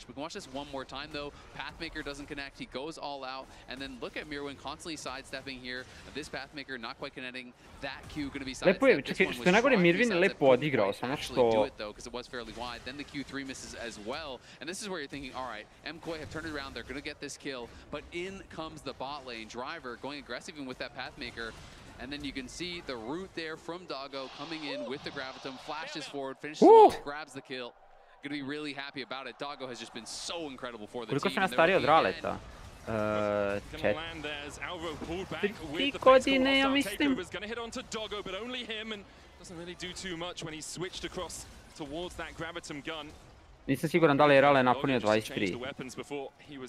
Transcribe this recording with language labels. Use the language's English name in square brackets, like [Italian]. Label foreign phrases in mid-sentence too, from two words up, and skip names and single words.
[Serbian] Lepo je, čekaj, što je najgore Mirvin je lepo odigrao, samo što... [English] MKOI have turned it around, they're going to get this kill, but in comes the bot lane. Driver going aggressive even with that Pathmaker. And then you can see the root there from Doggo coming in with the Gravitum, flashes forward, finishes off, grabs the kill. Gonna be really happy about it. Doggo has just been so incredible for the team. [Serbian] Koliko sam ja stariji od Raleta? 3 godine, ja mislim. Nisam siguran da li je Rale napunio 23.